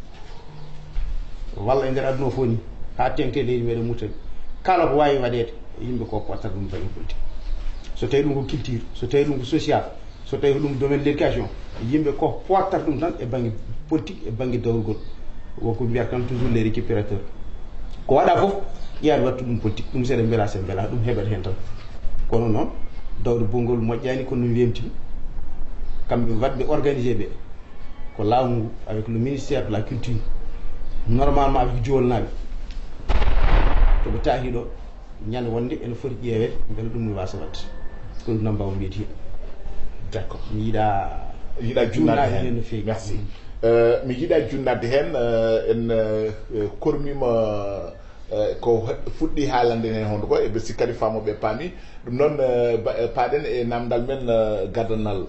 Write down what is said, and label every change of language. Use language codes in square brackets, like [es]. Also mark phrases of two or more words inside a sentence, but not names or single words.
[ff] walla e nder aduna o fof ni ha tengte leydi meɗen Mauritanie kala ko wawi waɗede yimɓe ko watta ɗum banggue politique so tawi ɗum ko culture so tawi ɗum ko social so tawi ko ɗum [fr] domaine l' éducation [ff] yimɓe ko wattata ɗum tan e banggue politique e banggue dawrugol wonko mbiyata tan [fr] toujours les récupérateurs [ff] ko waɗa foof ƴeewaɗe wattu ɗum politique ɗum seeɗa beela se beela ɗum heɓat hen tan kono noon dawde bolngol moƴƴani kono no wemtimi kamɓe wadɓe organisé ɓe ko laamu ngu [fr] avec le ministère de la culture normalement [ff] avec jolnaɓe toɓe taahi ɗo ñande wonde ene foti ƴeewede beele ɗum no wasa wadde ko ɗum namba o mbiyeti hen [fr] d' accord [ff] mi yiiɗa junnade hen no fewi merci mi yiiɗa junnade hen en kormima ko fuɗɗi haalande hen honde ko eɓe sikkadi famoɓe paami ɗum noon paaɗen e namdal men gardanal